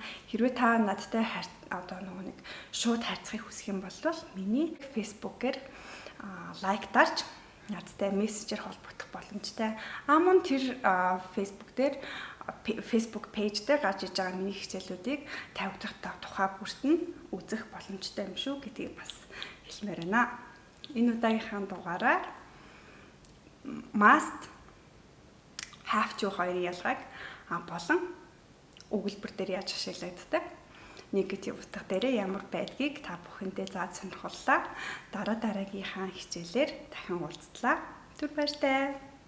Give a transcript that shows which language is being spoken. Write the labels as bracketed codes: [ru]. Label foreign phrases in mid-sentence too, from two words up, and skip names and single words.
[mn] Хэрвээ та надтай одоо нөгөө нэг шууд харьцахыг хүсэх юм бол миний Facebook-ээр лайк дарж надтай мессежээр холбогдох боломжтой. Мөн тэр Facebook дээр Facebook page дээр гарч иж байгаа миний хичээлүүдийг тавигдах тухай бүрт нь үзэх боломжтой юм шүү гэдгийг бас хэлмээр байна. Энэ удаагийнхаа дугаараар [en] must have to [mn] хоёрын ялгааг болон өгүүлбэр дээр яаж ашиглагддаг негатив утга дээр ямар байдгийг та бүхэндээ зааж сонирхоллоо. Дараагийнхаа хичээлээр дахин уулзлаа. Түр баяртай.